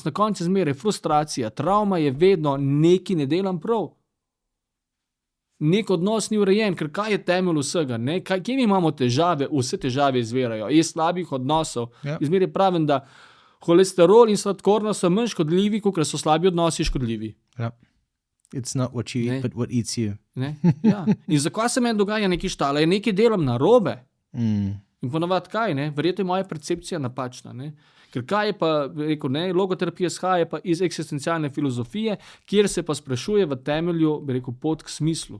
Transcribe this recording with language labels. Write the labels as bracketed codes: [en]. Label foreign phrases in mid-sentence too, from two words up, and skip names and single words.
[sl] Na koncu je zmeraj frustracija, travma je vedno nekaj ne delam prav. Nek odnos ni urejen, ker kaj je temelj vsega? Kje mi imamo težave? Vse težave izvirajo iz slabih odnosov. Zmeraj pravim, da holesterol in sladkorna so manj škodljivi, kot so slabi odnosi škodljivi. [en] It's not what you eat, but what eats you. [sl] Ja. In zakaj se meni dogaja nekaj štala? Nekaj delam narobe. In ponavadi kaj? Verjetno je moja percepcija napačna. Ne? Ker kaj je pa, rekel, logoterapija izhaja pa iz eksistencialne filozofije, kjer se pa sprašuje v temelju, bi rekel, pot k smislu.